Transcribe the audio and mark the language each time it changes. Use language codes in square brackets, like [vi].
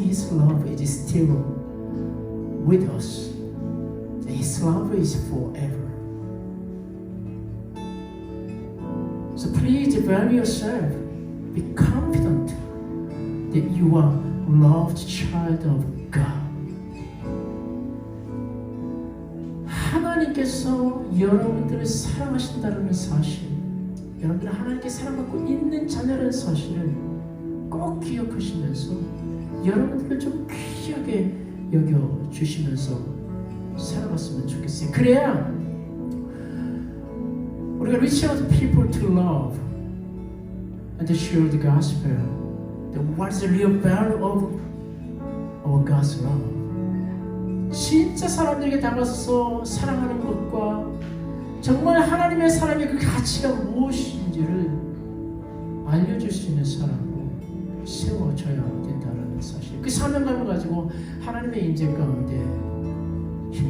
[en] His love is still with us. His love is forever. So please value yourself. Be confident that you are a loved child of God. [ko] 하나님께서 여러분들을 사랑하신다는 사실, 여러분들 하나님께 사랑받고 있는 자녀라는 사실을 꼭 기억하시면서 여러분들을 좀 귀하게 여겨주시면서 살아갔으면 좋겠어요. 그래야 우리가 [en] reach out to people to love and to share the gospel. That what is the real value of our God's love? [ko] 진짜 사람들에게 다가서서 사랑하는 것과 정말 하나님의 사랑의 그 가치가 무엇인지를 알려줄 수 있는 사람으로 세워져야 된다는 사실. 그 사명감을 가지고 하나님의 인재 가운데 힘